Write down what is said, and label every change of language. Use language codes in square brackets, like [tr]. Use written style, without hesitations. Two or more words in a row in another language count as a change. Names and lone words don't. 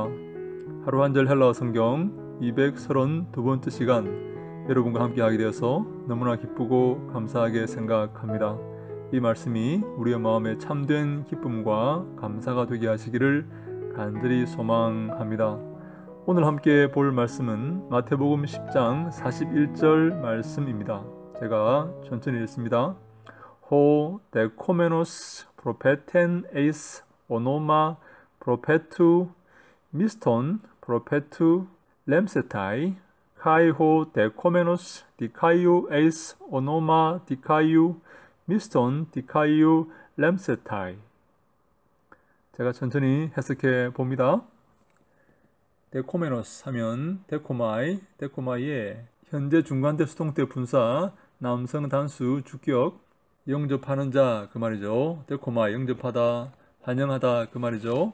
[ko] 하루 한 절 헬라어 성경 232번째 시간 여러분과 함께 하게 되어서 너무나 기쁘고 감사하게 생각합니다. 이 말씀이 우리의 마음에 참된 기쁨과 감사가 되게 하시기를 간절히 소망합니다. 오늘 함께 볼 말씀은 마태복음 10장 41절 말씀입니다. 제가 천천히 읽습니다. [el] Ὁ δεχόμενος προφήτην εἰς ὄνομα προφήτου μισθὸν προφήτου λήμψεται καὶ ὁ δεχόμενος δικαίου εἰς ὄνομα δικαίου μισθὸν δικαίου λήμψεται. [ko] 제가 천천히 해석해 봅니다. 데코메노스 하면 데코마이의 현재 중간대 수동태 분사 남성 단수 주격 영접하는 자 그 말이죠. 데코마이 영접하다 환영하다 그 말이죠.